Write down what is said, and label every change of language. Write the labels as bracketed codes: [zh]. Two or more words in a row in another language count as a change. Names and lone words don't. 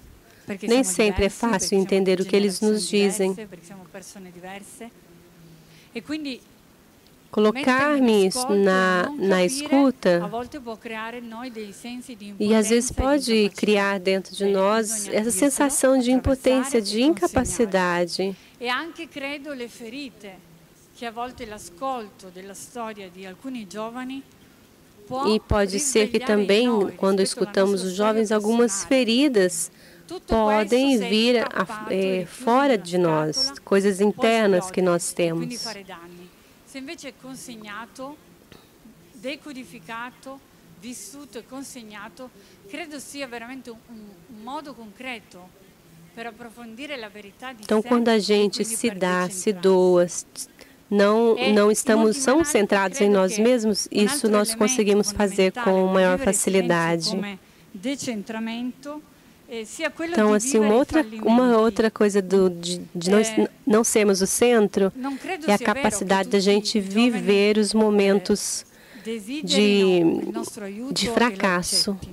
[pt] Nem sempre é fácil entender o que eles nos dizem. Colocar-me na escuta e às vezes pode criar dentro de nós essa sensação de impotência, de incapacidade. [it] E anche credo le ferite che a volte l'ascolto della storia di alcuni giovani [pt] E pode ser que também, quando escutamos os jovens, algumas feridas podem vir fora de nós, coisas internas que nós temos. [it] Se invece é consegnato, decodificato, vissuto e consegnato, credo sia veramente modo concreto. [pt] Então, quando a gente se dá, se doa, não estamos tão centrados em nós mesmos, isso nós conseguimos fazer com maior facilidade. Então, assim, uma outra coisa de não sermos o centro é a capacidade da gente viver os momentos de fracasso.